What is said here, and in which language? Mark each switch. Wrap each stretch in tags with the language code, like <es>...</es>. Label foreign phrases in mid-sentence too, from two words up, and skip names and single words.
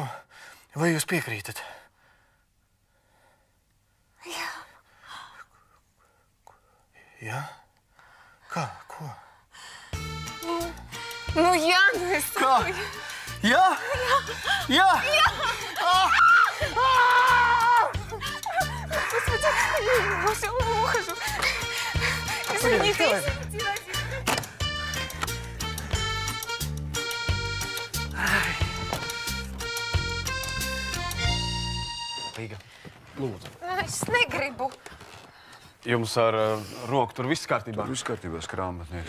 <lv>Vai jūs piekrītat? Jā. Jā? Kā? Ko? Jā, es... Kā? Jā? Jā? Jā!</lv> <ru>Я все ухожу. Извините.</ru> <lv>Līga, lūdzu. Es negribu. Jums ar roku tur viss kārtībā? Viss kārtībā, grāmatnieks.</lv>